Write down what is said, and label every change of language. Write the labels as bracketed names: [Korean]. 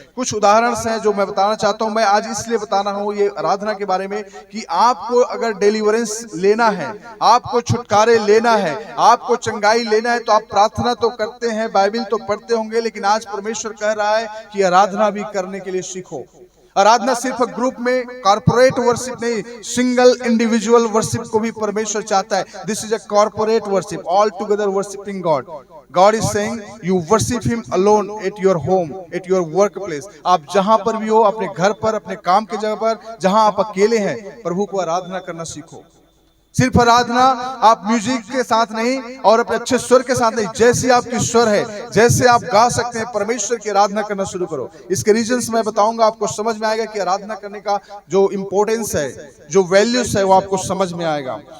[Hindi] कुछ उदाहरण हैं जो मैं बताना चाहता हूं। मैं आज इसलिए बताना हूं ये आराधना के बारे में कि आपको अगर डिलीवरेंस लेना है, आपको छुटकारे लेना है, आपको चंगाई लेना है, तो आप प्रार्थना तो करते हैं, बाइबल तो पढ़ते होंगे, लेकिन आज परमेश्वर कह रहा है कि आराधना भी करने के लिए सीखो। आराधना सिर्फ ग्रुप में, कॉर्पोरेट वर्शिप नहीं, सिंगल इंडिविजुअल वर्शिप को भी परमेश्वर चाहता है। [English] This is a corporate worship, all together worshipping God. God is saying you worship him alone at your home, at your workplace। [Hindi] आप जहां पर भी हो, अपने घर पर, अपने काम की जगह पर, जहां आप अकेले हैं, प्रभु को आराधना करना सीखो। सिर्फ आराधना आप म्यूजिक के साथ नहीं और अपने अच्छे स्वर के साथ नहीं, जैसी आपकी स्वर है, जैसे आप गा सकते हैं, परमेश्वर की आराधना करना शुरू करो। इसके रीजंस मैं बताऊंगा, आपको समझ में आएगा कि आराधना करने का जो इंपॉर्टेंस है, जो वैल्यूज है, वो आपको समझ में आएगा।